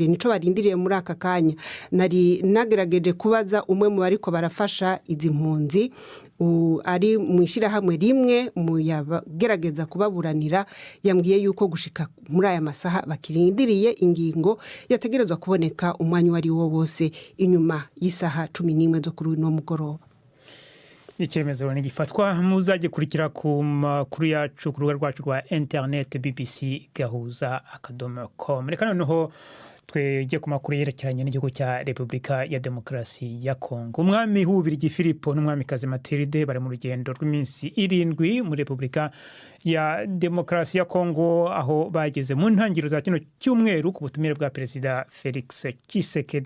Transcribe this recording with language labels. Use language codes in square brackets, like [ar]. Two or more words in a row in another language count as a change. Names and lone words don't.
[rn] Nico barindiriye muri aka kanya. Nari nagerageje kubaza umwe mu bariko barafasha izi mpunzi ari mwishira hamwe rimwe mu yagerageza kubaburanira, yambwiye yuko gushika muri aya masaha bakirindiriye ingingo yategerezwa kuboneka umwanya wari wo wose inyuma y'isaha 11 zo kuri no mugoroba. [rw] Icyemezo ni gifatwa muzagikurikira ku makuru yacu ku rubuga rwacu rwa internet bbc.gahuza.com. Reka noneho twege ku makuru yerekeranye n'igihugu cya Repubulika ya Demokarasi ya Congo. [rn] Umwami w'Ububirigi Filipo n'umwamikazi Matilde bari mu rugendo rw'iminsi 7 muri Repubulika ya Demokarasi ya Congo, aho bageze mu ntangiriro za kino cyumweru ku butumire bwa Perezida Felix Tshisekedi.